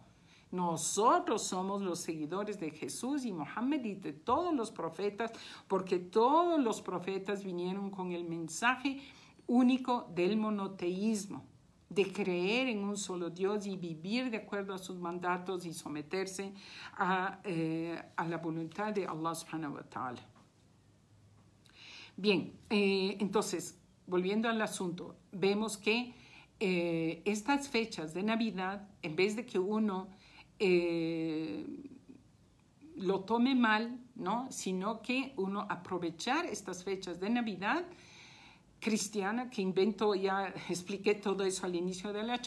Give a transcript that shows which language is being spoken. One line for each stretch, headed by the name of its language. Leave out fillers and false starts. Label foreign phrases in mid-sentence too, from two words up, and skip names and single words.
Spanish: Nosotros somos los seguidores de Jesús y Muhammad y de todos los profetas, porque todos los profetas vinieron con el mensaje único del monoteísmo, de creer en un solo Dios y vivir de acuerdo a sus mandatos y someterse a la voluntad de Allah
Arabic: سبحانه وتعالى.
Spanish: Bien, entonces, volviendo al asunto, vemos que estas fechas de Navidad, en vez de que uno lo tome mal, ¿no? Sino que uno aprovechar estas fechas de Navidad cristiana, que invento, ya expliqué todo eso al inicio de la